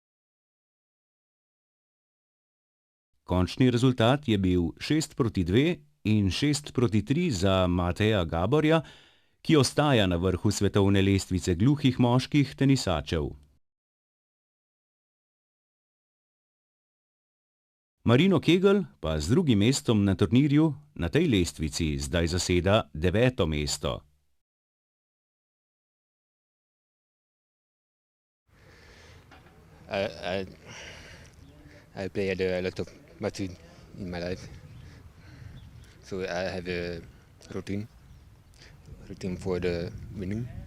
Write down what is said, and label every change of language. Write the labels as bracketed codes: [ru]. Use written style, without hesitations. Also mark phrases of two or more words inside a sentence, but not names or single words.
[sl] Končni rezultat je bil 6:2 in 6-3 za Mateja Gaborja, ki ostaja na vrhu svetovne lestvice gluhih moških tenisačev. Marino Kegel pa z drugim mestom na turnirju na tej lestvici zdaj zaseda 9. mesto. [en] I played a lot of matches in my life, so I have a routine for the winning.